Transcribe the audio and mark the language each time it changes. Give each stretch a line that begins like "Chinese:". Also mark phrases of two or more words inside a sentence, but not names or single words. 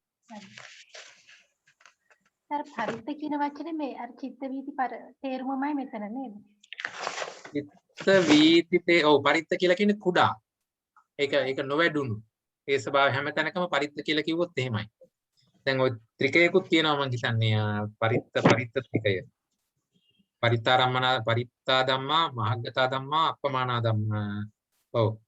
Sinhala: අර පරිත්ත කියන වචනේ මේ අර චිත්ත වීති තේරුමමයි මෙතන නේද? චිත්ත වීතිතේ ඔව් පරිත්ත කියලා කියන්නේ කුඩා. ඒක නොවැඩුණු. ඒ ස්වභාවය හැම තැනකම පරිත්ත කියලා කිව්වොත් එහෙමයි. දැන් ওই ත්‍රිකයකුත් කියනවා මම හිතන්නේ පරිත්ත ත්‍රිකය.
Pali: පරිත්තාරම්මන පරිත්තා ධම්මා මහග්ගතා ධම්මා අපමානා ධම්මා.
Sinhala: ඔව්.